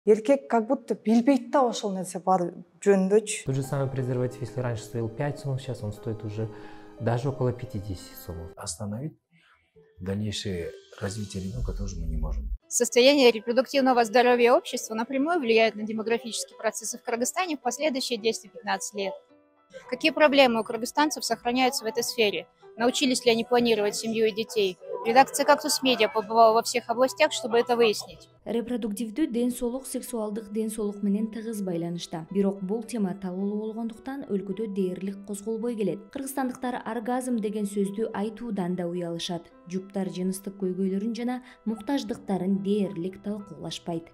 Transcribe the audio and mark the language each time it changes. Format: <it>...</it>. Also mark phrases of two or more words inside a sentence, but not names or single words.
<ky>Эркек</ky> <ru>как будто</ru> <ky>билбейт да ошол нерсе бар жөнүндөчү.</ky> <ru>Тот же самый презерватив, если раньше стоил 5 сомов, сейчас он стоит уже даже около 50 сомов. Остановить дальнейшее развитие ребенка тоже мы не можем. Состояние репродуктивного здоровья общества напрямую влияет на демографические процессы в Кыргызстане в последующие 10-15 лет. Какие проблемы у кыргызстанцев сохраняются в этой сфере? Научились ли они планировать семью и детей? Редакция «Кактус Медиа» побывала во всех областях, чтобы это выяснить.</ru> <ky>Репродуктивдүү ден соолук сексуалдык ден соолук менен тыгыз байланышта. Бирок бул тема талуулуу болгондуктан өлкөдө дээрлик козголбой келет. Кыргызстандыктар оргазм деген сөздү айтуудан да уялышат. Жуптар жыныстык көйгөйлөрүн жана муктаждыктарын дээрлик талкуулашпайт.</ky>